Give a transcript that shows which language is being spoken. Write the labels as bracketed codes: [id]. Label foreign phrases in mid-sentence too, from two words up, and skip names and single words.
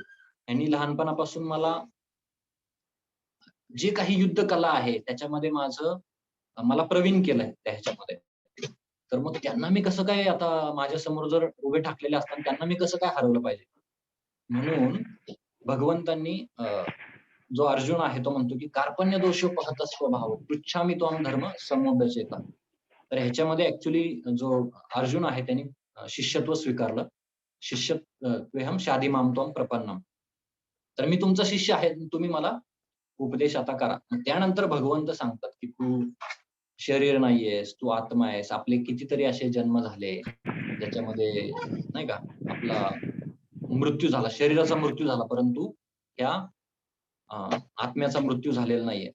[mr] यांनी लहानपणापासून मला जे काही युद्ध कला आहे त्याच्यामध्ये मला प्रवीण केलंय त्या ह्याच्यामध्ये. तर मग त्यांना मी कसं काय आता माझ्यासमोर जर उभे ठाकलेले असताना त्यांना मी कसं काय हरवलं पाहिजे? म्हणून भगवंतांनी जो अर्जुन आहे तो म्हणतो, की [sa] "कार्पण्य दोषोपहत स्वभाव, पृच्छामि त्वां धर्म समुपदेशेता." [mr] तर ह्याच्यामध्ये ॲक्चुअली जो अर्जुन आहे त्याने शिष्यत्व स्वीकारलं. [sa] त्वेहं शाधि मां त्वं प्रपन्नम. [mr] तर मी तुमचा शिष्य आहे, तुम्ही मला उपदेश आता करा. मग त्यानंतर भगवंत सांगतात, की "तू शरीर नाहीयेस, तू आत्मा आहेस. आपले कितीतरी असे जन्म झाले, ज्याच्यामध्ये नाही का आपला मृत्यू झाला, शरीराचा मृत्यू झाला, परंतु त्या अ, आत्म्याचा मृत्यू झालेला नाहीये."